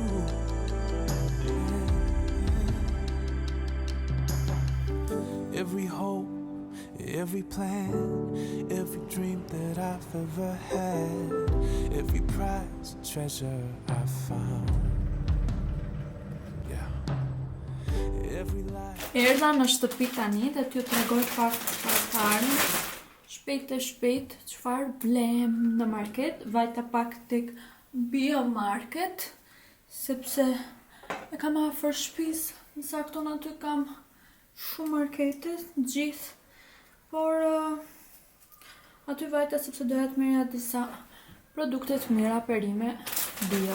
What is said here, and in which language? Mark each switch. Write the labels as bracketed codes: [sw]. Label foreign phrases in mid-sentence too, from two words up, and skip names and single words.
[en] Every hope, every plan, every dream that I've ever had, every prize, treasure I found. Yeah. Every life. [sq] Erdha në shtëpi tani dhe t'ju tregoj pak çfarë shpejt çfarë blem në market, vajta pak tek Biomarket, sepse e kam afër shtëpisë, në sakton aty kam shumë markete, gjithë, por aty vajta sepse doja të merrja disa produkte të mira perime bio.